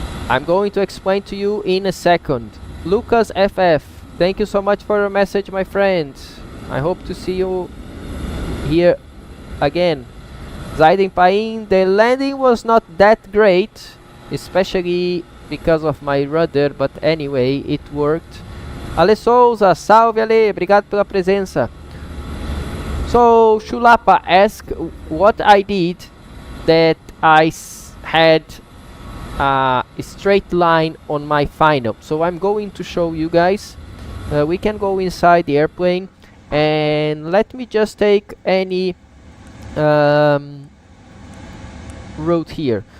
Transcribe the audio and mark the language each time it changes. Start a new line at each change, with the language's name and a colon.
English: I'm going to explain to you in a second. Lucas FF, thank you so much for your message, my friend. I hope to see you here again. Zaiden Pain, the landing was not that great, especially because of my rudder, but anyway, it worked.
Portuguese: Ale Souza, salve Ale, obrigado pela presença.
English: So, Shulapa asked what I did that I had a straight line on my final. So I'm going to show you guys. We can go inside the airplane, and let me just take any route here.